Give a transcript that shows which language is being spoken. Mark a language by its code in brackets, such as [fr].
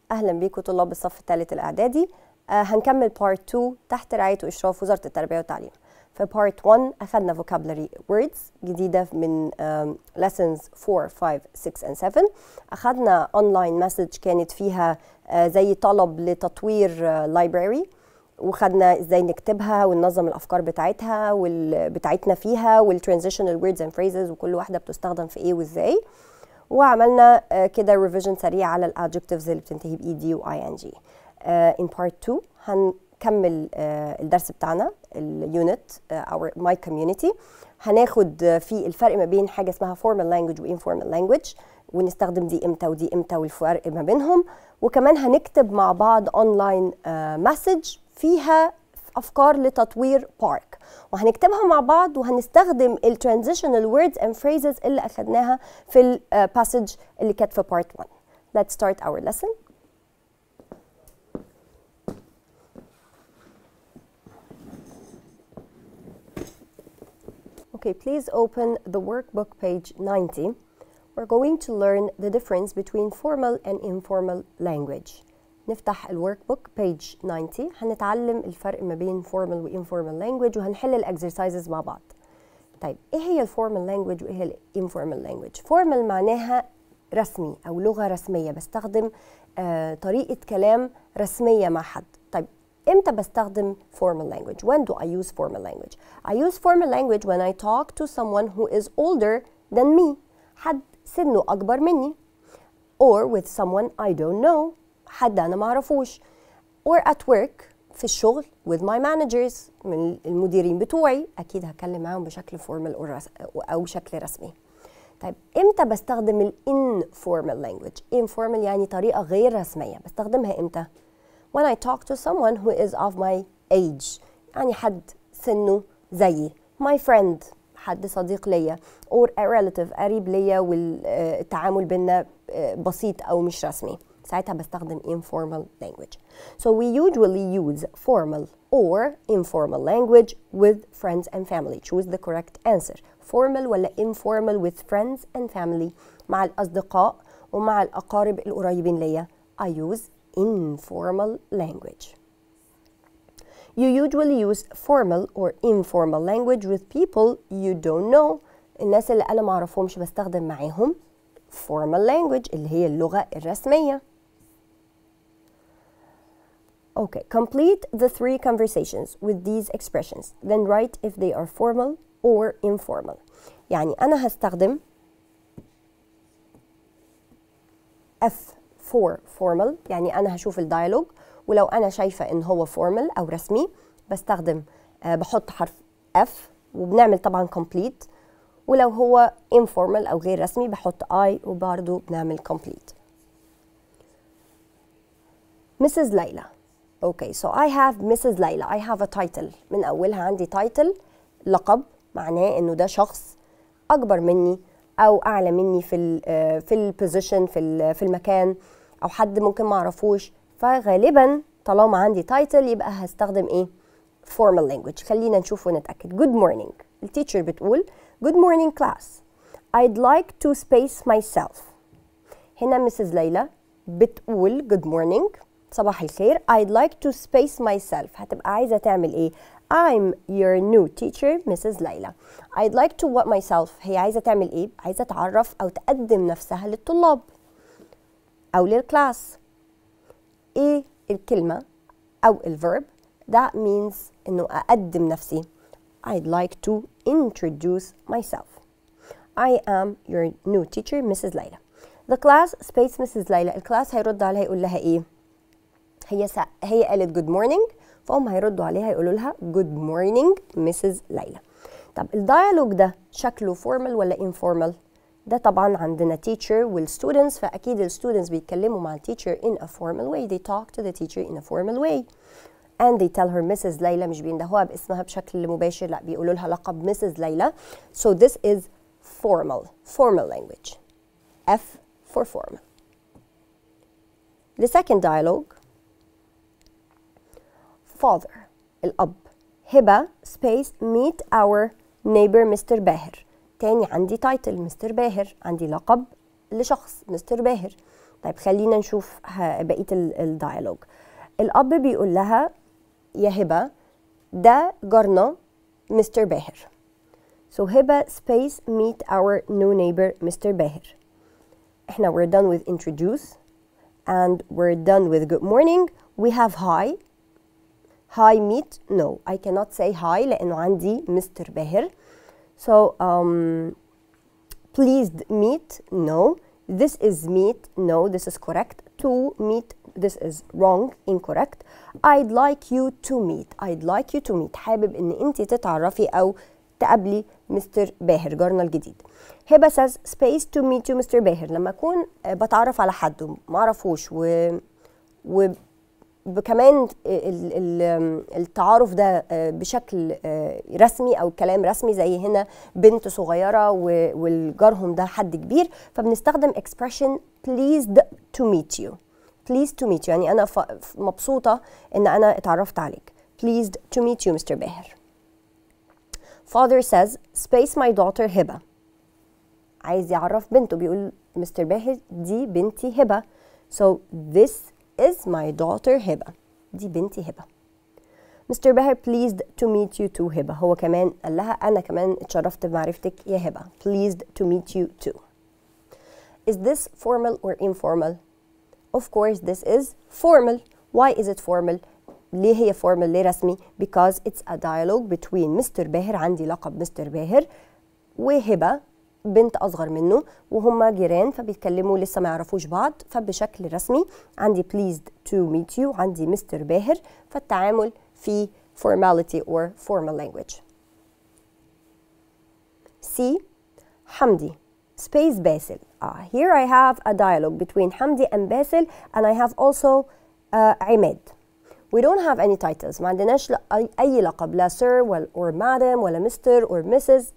[ar] أهلا بيكم طلاب الصف الثالث الإعدادي. هنكمل part 2 تحت رعاية وإشراف وزارة التربية والتعليم. في part 1 أخذنا [en] vocabulary words [ar] جديدة من [en] lessons 4, 5, 6 and 7. [ar] أخذنا [en] online message [ar] كانت فيها زي طلب لتطوير library، وخدنا ازاي نكتبها وننظم الأفكار بتاعتها بتاعتنا فيها وال [en] transitional words and phrases [ar] وكل واحدة بتستخدم في إيه وإزاي. وعملنا كده ريفيجن سريع على الادجكتيفز اللي بتنتهي باي و اي ان جي. [en] in part 2 [ar] هنكمل الدرس بتاعنا اليونت [en] our my community. [ar] هناخد فيه الفرق ما بين حاجه اسمها [en] formal language [ar] و [en] informal language، [ar] ونستخدم دي امتى ودي امتى والفرق ما بينهم. وكمان هنكتب مع بعض اونلاين مسج فيها أفكار لتطوير بارك، وهنكتبها مع بعض وهنستخدم الترانزيشنال [en] words and phrases [ar] اللي أخدناها في الباسج اللي كانت في part 1. [en] Let's start our lesson. Okay, please open the workbook page 90. We're going to learn the difference between formal and informal language. [ar] نفتح الورك بوك بيج 90. هنتعلم الفرق ما بين formal و [en] informal language [ar] وهنحل الاكسرسايزز مع بعض. طيب ايه هي الفورمال لانجويج وايه هي الانفورمال لانجويج؟ فورمال معناها رسمي او لغه رسميه، بستخدم طريقه كلام رسميه مع حد. طيب امتى بستخدم [en] formal language؟ When do I use formal language? I use formal language when I talk to someone who is older than me، [ar] حد سنه اكبر مني، [en] or with someone I don't know، [ar] حد أنا معرفوش، [en] or at work [ar] في الشغل [en] with my managers، [ar] من المديرين بتوعي، أكيد هتكلم معاهم بشكل formal أو شكل رسمي. طيب إمتى بستخدم ال informal language؟ informal يعني طريقة غير رسمية، بستخدمها إمتى؟ [en] when I talk to someone who is of my age، [ar] يعني حد سنه زيي، [en] my friend [ar] حد صديق ليا، [en] or a relative [ar] قريب ليا والتعامل بينا بسيط أو مش رسمي، ساعتها بستخدم [en] informal language. So we usually use formal or informal language with friends and family. Choose the correct answer. Formal ولا informal with friends and family. [ar] مع الأصدقاء ومع الأقارب القريبين ليا [en] I use informal language. You usually use formal or informal language with people you don't know. [ar] الناس اللي أنا معرفهمش بستخدم معاهم [en] formal language [ar] اللي هي اللغة الرسمية. [en] Okay, complete the 3 conversations with these expressions. Then write if they are formal or informal. [ar] يعني أنا هستخدم [en] F for formal، [ar] يعني أنا هشوف الديالوج ولو أنا شايفة إن هو formal أو رسمي بستخدم بحط حرف F وبنعمل طبعا complete، ولو هو informal أو غير رسمي بحط I وبرضه بنعمل complete. [en] Mrs. ليلى. Okay, so I have Mrs. ليلى. I have a title. [ar] من أولها عندي title، لقب، معناه إنه ده شخص أكبر مني أو أعلى مني في البوزيشن في المكان، أو حد ممكن ما أعرفوش، فغالبا طالما عندي title يبقى هستخدم إيه؟ [en] formal language. [ar] خلينا نشوف ونتأكد. [en] Good morning. [ar] التيتشر بتقول [en] Good morning class. I'd like to space myself. هنا Mrs. [ar] ليلى بتقول [en] Good morning، [ar] صباح الخير. [en] I'd like to space myself. [ar] هتبقى عايزة تعمل إيه؟ [en] I'm your new teacher Mrs. ليلى. I'd like to what myself. [ar] هي عايزة تعمل إيه؟ عايزة تعرف أو تقدم نفسها للطلاب أو للكلاس. إيه الكلمة أو الverb؟ [en] That means [ar] إنه أقدم نفسي. [en] I'd like to introduce myself. I am your new teacher Mrs. ليلى. The class space Mrs. ليلى. [ar] الكلاس هيرد عليها يقول لها إيه؟ هي قالت [en] good morning، [ar] فهم هيردوا عليها يقولوا لها [en] good morning Mrs. [ar] ليلى. طب الديالوج ده شكله formal ولا informal؟ ده طبعا عندنا teacher والstudents، فأكيد الstudents بيتكلموا مع الteacher [en] in a formal way. They talk to the teacher in a formal way. And they tell her Mrs. [ar] ليلى، مش بيندهوها باسمها بشكل مباشر، لا بيقولوا لها لقب Mrs. ليلى. [en] So this is formal language. F for formal. The second dialogue. Father الأب. هبة space meet our neighbor Mr. [ar] باهر. تاني عندي title Mr. باهر، عندي لقب لشخص Mr. باهر. طيب خلينا نشوف بقية الديالوج. الأب بيقول لها يا هبة ده جارنا مستر باهر. [en] So هبة space meet our new neighbor Mr. باهر. احنا we're done with introduce and we're done with good morning. We have hi. Hi meet. No, I cannot say hi [ar] لأنه عندي مستر باهر. [en] So pleased meet. No. This is meet. No, this is correct. To meet. This is wrong, incorrect. I'd like you to meet. I'd like you to meet. [ar] حابب ان انت تتعرفي او تقابلي مستر باهر جارنا الجديد. [en] هبة says space to meet you Mr. [ar] باهر. لما اكون بتعرف على حد ما اعرفوش وكمان التعارف ده بشكل رسمي او كلام رسمي زي هنا بنت صغيرة والجارهم ده حد كبير، فبنستخدم expression [en] pleased to meet you. Pleased to meet you [ar] يعني أنا مبسوطة إن أنا اتعرفت عليك. [en] Pleased to meet you Mr. باهر. Father says space my daughter هبة. [ar] عايز يعرف بنته، بيقول Mr. باهر دي بنتي هبة. [en] So this is my daughter هبة. [ar] دي بنتي هبة. Mr. [en] باهر pleased to meet you too هبة. [ar] هو كمان قال لها أنا كمان اتشرفت بمعرفتك يا هبة. [en] Pleased to meet you too. Is this formal or informal? Of course this is formal. Why is it formal? [ar] ليه هي formal؟ ليه رسمي؟ [en] Because it's a dialogue between Mr. [ar] باهر، عندي لقب مستر باهر، وهبة بنت أصغر منه، وهما جيران فبيتكلموا لسه ما يعرفوش بعض، فبشكل رسمي عندي [en] pleased to meet you، [ar] عندي مستر باهر، فالتعامل في formality or [en] formal language. C. حمدي space باسل. Here I have a dialogue between حمدي and باسل and I have also عماد. We don't have any titles. [ar] ما عندناش أي لقب، لا [en] sir or madam [ar] ولا [en] Mr or Mrs.